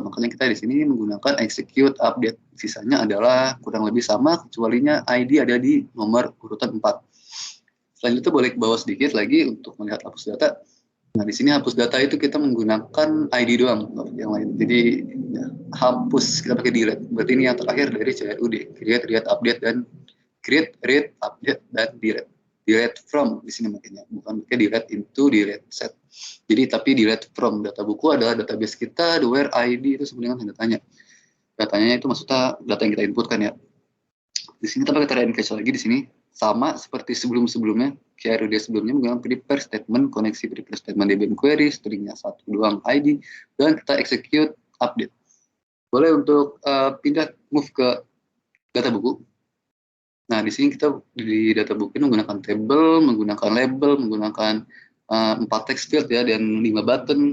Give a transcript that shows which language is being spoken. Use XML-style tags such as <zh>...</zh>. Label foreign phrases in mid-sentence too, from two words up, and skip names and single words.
<id>Makanya kita di sini menggunakan</id> <en>execute update.</en> <id>Sisanya adalah kurang lebih sama, kecualinya ID ada di nomor urutan 4. Selanjutnya boleh ke bawah sedikit lagi untuk melihat hapus data. Nah, di sini hapus data itu kita menggunakan ID doang, yang lain. Jadi ya, hapus kita pakai delete. Berarti ini yang terakhir dari CRUD,</id> <en>create, read, update, dan create, read, update, dan delete. Delete from</en> <id>di sini makanya, bukan pakai</id> <en>delete into, delete set.</en> <id>Jadi tapi</id> <en>delete from</en> <id>data buku adalah database kita,</id> <en>the where</en> <id>ID itu sebenarnya tanda tanya. Datanya itu maksudnya data yang kita inputkan ya. Di sini kita pakai</id> <en>try and catch</en> <id>lagi di sini, sama seperti sebelum-sebelumnya, CRUD sebelumnya menggunakan</id> <en>prepare statement,</en> <id>koneksi</id> <en>prepare statement</en> <id>DBM query, stringnya 1 doang ID, dan kita</id> <en>execute update.</en> <id>Boleh untuk pindah move ke data buku. Nah, di sini kita di data buku ini menggunakan table, menggunakan label, menggunakan 4</id> <en>text field</en> <id>ya, dan 5 button.</id>